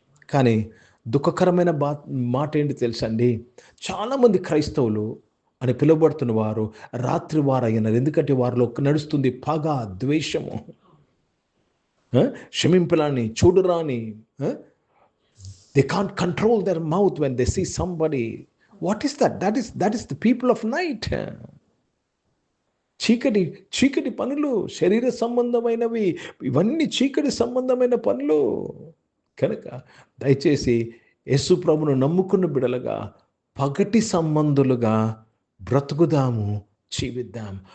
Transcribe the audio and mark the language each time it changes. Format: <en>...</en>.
<te>కానీ దుఃఖకరమైన మాట ఏంటి తెలుసండి? చాలామంది క్రైస్తవులు అని పిలువబడుతున్న వారు రాత్రివారు అయినారు. ఎందుకంటే వారిలో నడుస్తుంది పగ, ద్వేషము, క్షమింపలాని, చూడురాని.</te> <en>They can't control their mouth when they see somebody. What is that? That is the people of night.</en> <te>చీకటి పనులు, శరీర సంబంధమైనవి, ఇవన్నీ చీకటి సంబంధమైన పనులు. కనుక దయచేసి యేసు ప్రభును నమ్ముకున్న బిడలుగా పగటి సంబంధులుగా బ్రతుకుదాము, జీవిద్దాం.</te>